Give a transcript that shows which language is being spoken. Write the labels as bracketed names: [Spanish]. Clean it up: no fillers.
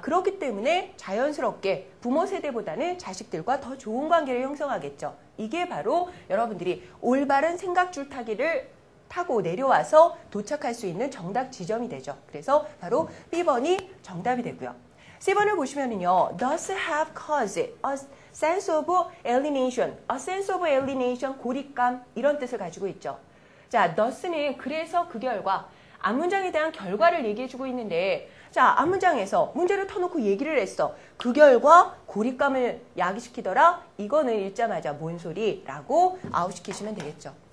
[Korean] 그렇기 때문에 자연스럽게 부모 세대보다는 자식들과 더 좋은 관계를 형성하겠죠. 이게 바로 여러분들이 올바른 생각 줄타기를 타고 내려와서 도착할 수 있는 정답 지점이 되죠. 그래서 바로 B번이 정답이 되고요. C번을 보시면은요. [English] Does have caused a sense of alienation. A sense of alienation, [Korean] 고립감 이런 뜻을 가지고 있죠. 자, does는 그래서 그 결과 앞문장에 대한 결과를 얘기해주고 있는데 자, 앞문장에서 문제를 터놓고 얘기를 했어. 그 결과 고립감을 야기시키더라. 이거는 읽자마자 뭔 소리라고 아웃시키시면 되겠죠.